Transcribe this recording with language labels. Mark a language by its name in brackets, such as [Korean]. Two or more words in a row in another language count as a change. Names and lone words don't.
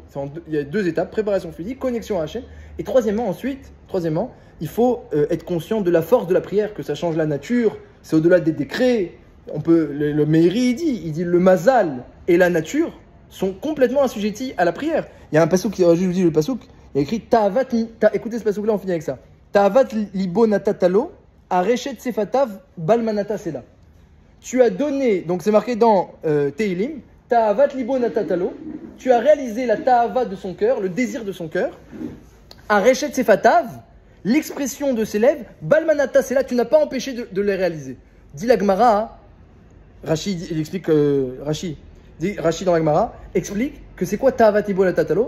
[French] Il y a 2 étapes, préparation physique, connexion à Hachem. Et troisièmement, il faut être conscient de la force de la prière, que ça change la nature, c'est au-delà des décrets. Le Meiri il dit le mazal et la nature sont complètement assujettis à la prière. Il y a un pasouk, je vous dis le pasouk, il y a écrit Ta'avat, écoutez ce pasouk là, on finit avec ça. [Hebrew] תאות לבו נתתה לו, ארשת שפתיו בל מנעת סלה. [French] Tu as donné, donc c'est marqué dans Tehilim, [Hebrew] תאות לבו נתתה לו, [French] tu as réalisé la ta'ava de son cœur, le désir de son cœur, [Hebrew] ארשת שפתיו, [French] l'expression de ses lèvres, [Hebrew] בל מנעת סלה, [French] tu n'as pas empêché de les réaliser. Dit la Gemara, Rashi, il explique, Rashi dans la Gemara explique que c'est quoi [Hebrew] תאות לבו נתתה לו.